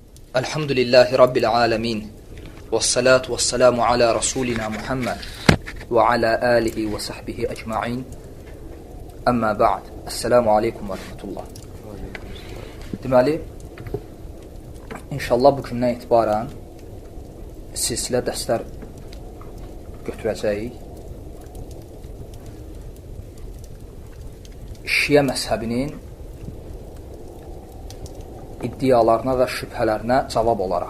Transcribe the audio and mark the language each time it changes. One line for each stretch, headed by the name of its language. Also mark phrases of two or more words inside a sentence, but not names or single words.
Arabic: الحمد لله رب العالمين والصلاة والسلام على رسولنا محمد وعلى آله وصحبه أجمعين. أما بعد. السلام عليكم ورحمة الله.
Azerbaijani: Deməli, inşallah bu gündən etibarən silsilə dərslər götürəcəyik. Şiə məzhəbinin iddialarına və şübhələrinə cavab olaraq.